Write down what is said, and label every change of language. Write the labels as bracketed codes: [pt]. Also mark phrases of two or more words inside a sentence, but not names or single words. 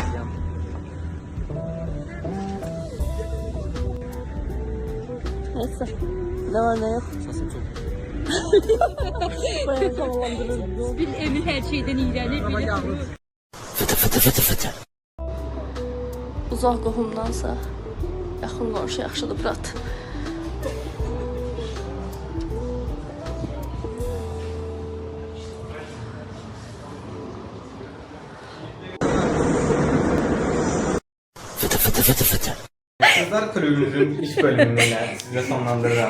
[tr] Neyse. Ne var ne yok. Bayağı havalandırıldı. bir Emir her şeyden iğrenir. [az] Uzaq qohumdansa yaxın qonşu yaxşıdır, brat. [tr] Kızlar kulübümüzün iş bölümünü sizə sonlandırıram.